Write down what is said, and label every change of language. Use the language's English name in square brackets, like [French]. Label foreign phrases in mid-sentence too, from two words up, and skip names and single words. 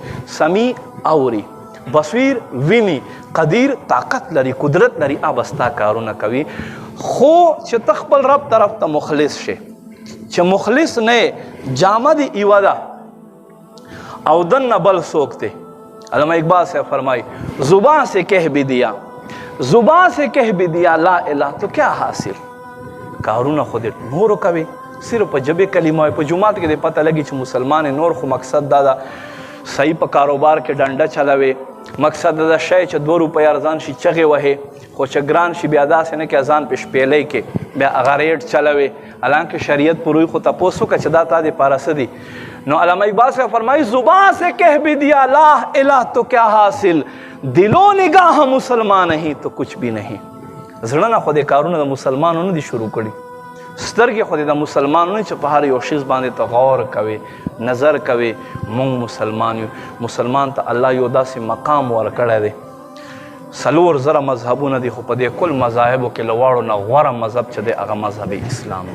[Pashto] سمیع اوري، بصیر ویني، قدیر طاقت لري، قدرت لري، هغه به ستا کارونه کوي. خو چې ته خپل رب طرف ته مخلص شې، چې مخلص نه جامه دی ایوه ده او دنه بل څوک دی. [Urdu] علامہ اقبال سے فرمائی زبان سے کہہ بھی دیا، زبان سے کہہ بھی دیا [Arabic] لا الہ [Urdu] تو کیا حاصل. [Pashto] کارونه خو دې نورو کوي، صرف په جبې کلمه وایي. په جومات کې دې پته لګي چې مسلمان نور، خو مقصد دا ده صحیح په کاروبار کې ډنډه چلوي. مقصد دا شی چې 2 روپۍ ارزان شي چغې وهي، خو چې ګران شي بیا داسې نه کې ازان په شپېلۍ کې بیا هغه ریټ چلوي. حالانکه شریعت پروي خو تپوس وکړه چې دا تا دپاره څه دي. [Urdu] نو علامہ اقبال سے فرمائی زبان سے کہہ بھی دیا [Arabic] لا الہ [Urdu] تو کیا حاصل، دل و نگاہ مسلمان نہیں تو کچھ بھی نہیں. [Pashto] زړه نه خو دې کارونه د مسلمانانو دي شروع کړي، سترګې خو دې د مسلمانانو چې په هر یو شیز باندې ته غور کوي، نظر کوي. مونږ مسلمان یو، مسلمان ته الله یو داسې مقام ورکړی دی. 4,000 مذهبونه دي، خو په دې کل مذاهبو کې له واړو نه غوره مذهب چې دی هغه مذهب اسلام دی.